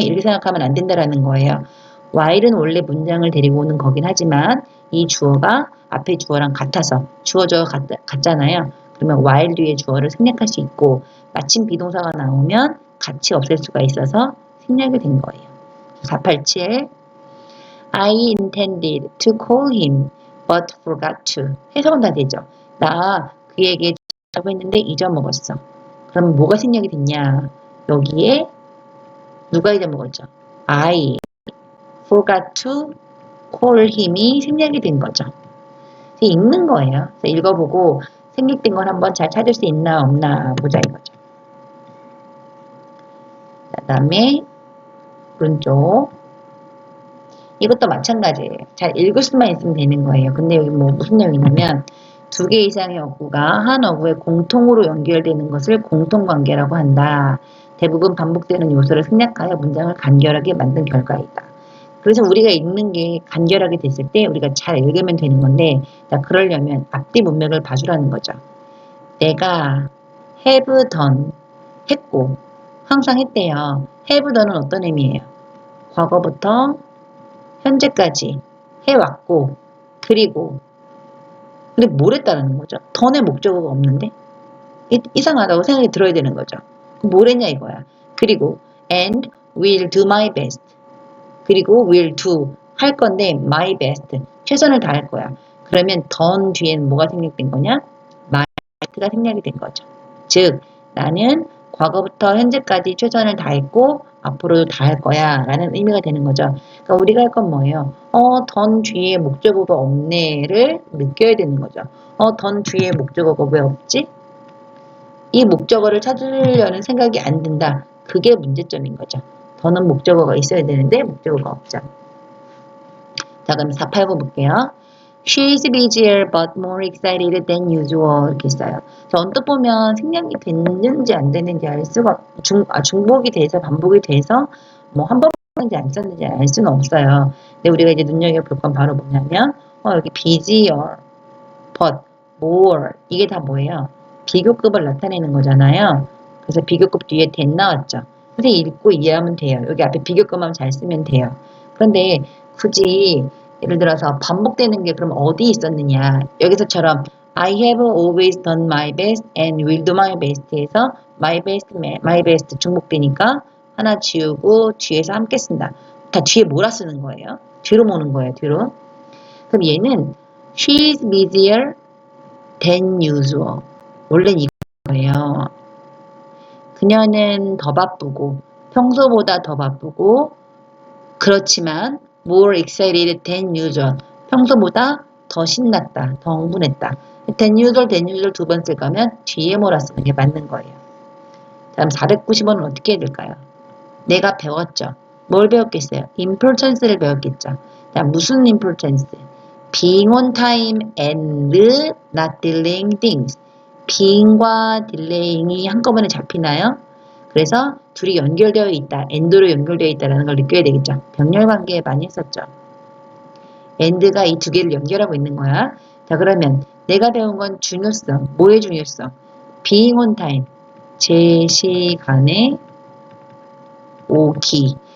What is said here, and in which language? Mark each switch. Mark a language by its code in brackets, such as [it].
[ko] 이렇게 생각하면 안 된다라는 거예요. while은 원래 문장을 데리고 오는 거긴 하지만 이 주어가 앞에 주어랑 같아서 주어저 같잖아요. 그러면 while 뒤에 주어를 생략할 수 있고 마침 비동사가 나오면 같이 없앨 수가 있어서 생략이 된 거예요. [en] 487 I intended to call him but forgot to. [ko] 해석은 다 되죠. 나 그에게 하고 했는데 잊어먹었어. 그럼 뭐가 생략이 됐냐? 여기에 누가 잊어먹었죠? [en] I forgot to call him이 [ko] 생략이 된 거죠. 읽는 거예요. 읽어보고 생략된 걸 한번 잘 찾을 수 있나 없나 보자 이거죠. 그 다음에 오른쪽 이것도 마찬가지예요. 잘 읽을 수만 있으면 되는 거예요. 근데 여기 뭐 무슨 내용이냐면 두 개 이상의 어구가 한 어구에 공통으로 연결되는 것을 공통관계라고 한다. 대부분 반복되는 요소를 생략하여 문장을 간결하게 만든 결과이다. 그래서 우리가 읽는 게 간결하게 됐을 때 우리가 잘 읽으면 되는 건데 그러려면 앞뒤 문맥을 봐주라는 거죠. 내가 have done 했고 항상 했대요. have done은 어떤 의미예요? 과거부터 현재까지 해왔고 그리고 근데 뭘 했다는 거죠? done의 목적어가 없는데 이상하다고 생각이 들어야 되는 거죠. 뭘 했냐 이거야. 그리고 [en] and will do my best 그리고 will do [ko] 할 건데 [en] my best [ko] 최선을 다할 거야. 그러면 done 뒤에는 뭐가 생략된 거냐? my best가 생략이 된 거죠. 즉 나는 과거부터 현재까지 최선을 다했고 앞으로도 다할 거야 라는 의미가 되는 거죠. 그러니까 우리가 할 건 뭐예요? done 뒤에 목적어가 없네를 느껴야 되는 거죠. done 뒤에 목적어가 왜 없지? 이 목적어를 찾으려는 생각이 안 든다. 그게 문제점인 거죠. 더는 목적어가 있어야 되는데 목적어가 없죠. 자 그럼 489 볼게요. [en] She's busier but more excited than usual [ko] 이렇게 써요. 언뜻 보면 생략이 됐는지 안 됐는지 알 수가 중복이 돼서 반복이 돼서 뭐 한 번 썼는지 안 썼는지 알 수는 없어요. 근데 우리가 이제 눈여겨볼 건 바로 뭐냐면 여기 busier but more 이게 다 뭐예요? 비교급을 나타내는 거잖아요. 그래서 비교급 뒤에 than 나왔죠. 그래서 읽고 이해하면 돼요. 여기 앞에 비교급만 잘 쓰면 돼요. 그런데 굳이 예를 들어서 반복되는 게 그럼 어디 있었느냐. 여기서처럼 [en] I have always done my best and will do my best에서 my best [ko] 중복되니까 하나 지우고 뒤에서 함께 쓴다. 다 뒤에 몰아 쓰는 거예요. 뒤로 모는 거예요. 뒤로. 그럼 얘는 [en] She's busier than usual. [ko] 원래는 이거예요. 그녀는 더 바쁘고 평소보다 더 바쁘고 그렇지만 [en] more excited than usual. [ko] 평소보다 더 신났다. 더 흥분했다. [en] than usual [ko] 두 번 쓸 거면 뒤에 몰아 쓰는 게 맞는 거예요. 다음 490원은 어떻게 해야 될까요? 내가 배웠죠. 뭘 배웠겠어요? importance를 배웠겠죠. 자, 무슨 importance? [en] being on time and not delaying things. [ko] being과 delaying이 한꺼번에 잡히나요? 그래서 둘이 연결되어 있다. and로 연결되어 있다는 걸 느껴야 되겠죠. 병렬 관계 많이 했었죠. and가 이 두 개를 연결하고 있는 거야. 자 그러면 내가 배운 건 중요성. 뭐의 중요성? [en] being on time. [ko] 제 시간에 오기.